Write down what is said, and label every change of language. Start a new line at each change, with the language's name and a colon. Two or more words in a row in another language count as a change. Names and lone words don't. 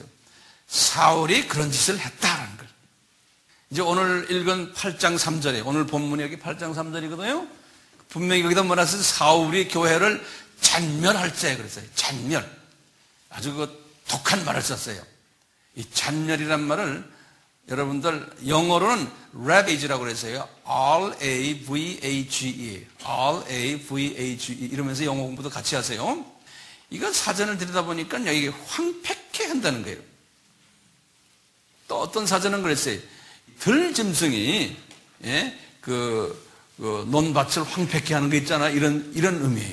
Korean: 사울이 그런 짓을 했다라는 걸. 이제 오늘 읽은 8장 3절에, 오늘 본문이 여기 8장 3절이거든요. 분명히 여기다 뭐라 했어요? 사울이 교회를 잔멸할지 그랬어요. 잔멸. 아주 그 독한 말을 썼어요. 이 잔멸이란 말을 여러분들 영어로는 ravage라고 그랬어요.
English: R-A-V-A-G-E. R-A-V-A-G-E.
Korean: 이러면서 영어 공부도 같이 하세요. 이건 사전을 들여다보니까 여기 황폐케 한다는 거예요. 또 어떤 사전은 그랬어요. 들짐승이, 예, 논밭을 황폐케 하는 거 있잖아. 이런 의미예요.